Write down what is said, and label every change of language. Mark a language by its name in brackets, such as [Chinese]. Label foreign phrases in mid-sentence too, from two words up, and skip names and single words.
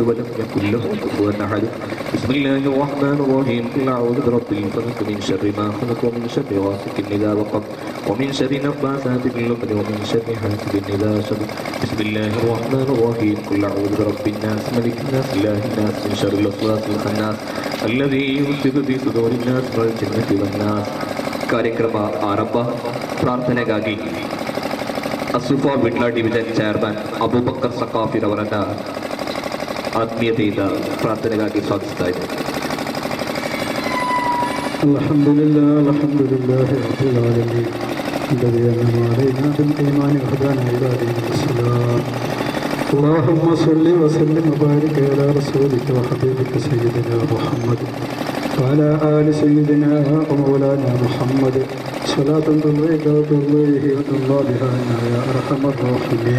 [Arabic] ولم يكن له كفوا أحد بسم الله الرحمن الرحيم قل أعوذ برب الفلق من شر ما خلق ومن شر غاسق إذا وقب ومن شر النفاثات في العقد ومن شر حاسد إذا حسد بسم الله الرحمن الرحيم قل أعوذ برب الناس ملك الناس إله الناس من شر الوسواس الخناس الذي يوسوس في صدور الناس من الجنة والناس [Kannada] ಕಾರ್ಯಕ್ರಮ ಆರಂಭ. ಪ್ರಾರ್ಥನೆಗಾಗಿ ಅಸುಫಾ ವಿಟ್ಲ [English] division chairman [Kannada] ಅಬೂಬಕರ್ ಸಕಾಫಿರವರನ್ನ ಆತ್ಮೀಯತೆಯಿಂದ ಪ್ರಾರ್ಥನೆಗಾಗಿ ಸ್ವಾಗತಿಸ್ತಾ ಇದ್ದೇನೆ. [Arabic] الحمد لله رب العالمين الذي أنعم علينا بالإيمان وهدانا إلى دين الإسلام. اللهم صل وسلم وبارك على رسولك وحبيبك سيدنا محمد وعلى آل سيدنا ومولانا محمد صلاة ترضيك وترضيه وترضى بها عنا يا أرحم الراحمين.